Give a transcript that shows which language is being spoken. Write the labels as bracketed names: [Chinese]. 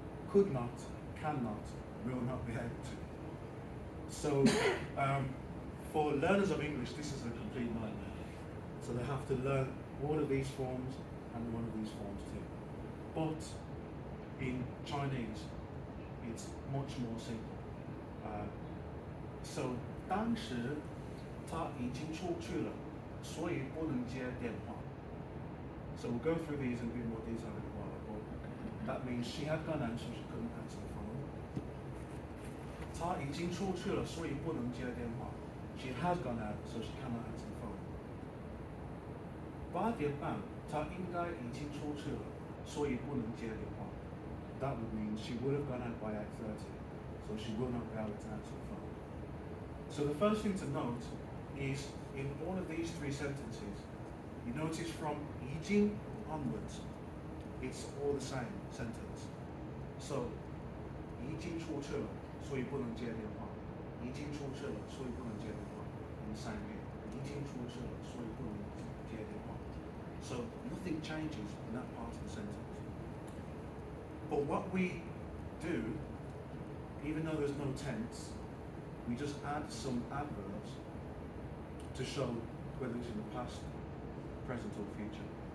[English] Could not, cannot, will not be able to. So for learners of English, this is a complete nightmare. So they have to learn all of these forms and one of these forms too. But in Chinese, it's much more simple. [Chinese] So 当时他已经出去了，所以不能接电话. [English] So we'll go through these in a bit more detail in a while. But that means she had gone out, so she couldn't answer the phone. [Chinese] 他已经出去了，所以不能接电话. [English] She has gone out, so she cannot answer the phone. [Chinese] 8点半，她应该已经出去了，所以不能接电话. [English] That would mean she would have gone out by 8:30, so she will not be able to answer the phone. So the first thing to note is in all of these 3 sentences, you notice from 已经 onwards, it's all the same sentence. [Chinese] So 已经出去了，所以不能接电话. 已经出去了，所以不能接电话. [English] In the same way, [Chinese] 已经出去了，所以不能接电话. [English] So nothing changes in that part of the sentence. But what we do, even though there's no tense, we just add some adverbs to show whether it's in the past, present or future.